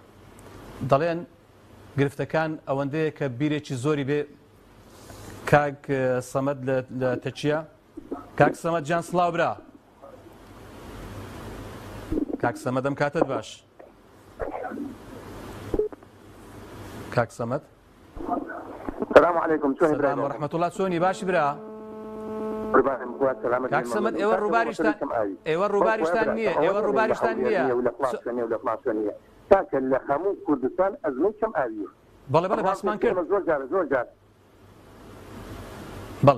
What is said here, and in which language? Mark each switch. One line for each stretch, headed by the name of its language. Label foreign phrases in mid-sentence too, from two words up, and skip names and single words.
Central Kurdish: دەڵێن گرفتەکان ئەوەندەیە کە بیرێکی زۆری بێ. کاک سەمەد لە تەچیە، کاک سەمەد جان سڵاو برا. کاک سەمەد ئەم کاتت باش. کاک سەمەد
Arabic: السلام عليكم. سلام ورحمة الله.
Central Kurdish: چۆنی باشی برا؟ کاک سەمەد ئێوە ڕووباریشتان نییە، ئێوە ڕووباریشتان نییە. تاکە لە هەموو کوردستان ئەزمەی کەم ئاویە. بەڵێ بەڵێ باسمان کرد. زۆر جار بەڵێ